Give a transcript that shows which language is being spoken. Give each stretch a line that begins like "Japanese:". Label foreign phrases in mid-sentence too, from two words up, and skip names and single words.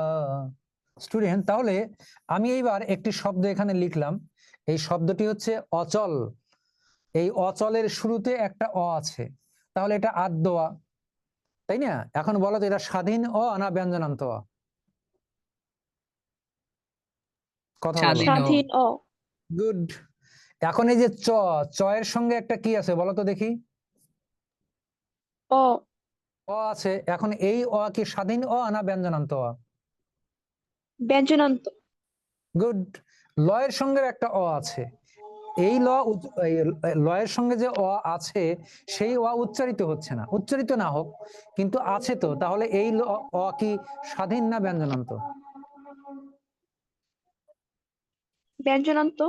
Bangla: স্টুডেন্ট, তাহলে আমি এইবার একটি শব্দ এখানে লিখলাম, এই শব্দটি হচ্ছে অচল। এই অচলের শুরুতে একটা অ আছে, তাহলে এটা আদ্য অ, তাই না? এখন বলো তো, এটা স্বাধীন অ না ব্যঞ্জনান্ত অ? কথা বলো। স্বাধীন অ। গুড। এখন এই যে চ, চ এর সঙ্গে একটা কি আছে বলো তো দেখি? অ। অ আছে। এখন এই অ কি স্বাধীন অ না ব্যঞ্জনান্ত অ? ব্যঞ্জনান্ত। গুড। ল এর সঙ্গে একটা অ আছে, এই এই ল এর সঙ্গে যে অ আছে, সেই অ উচ্চারিত হচ্ছে না, উচ্চারিত না হোক কিন্তু আছে তো, তাহলে এই অ কি স্বাধীন না ব্যঞ্জনান্ত? ব্যঞ্জনান্ত।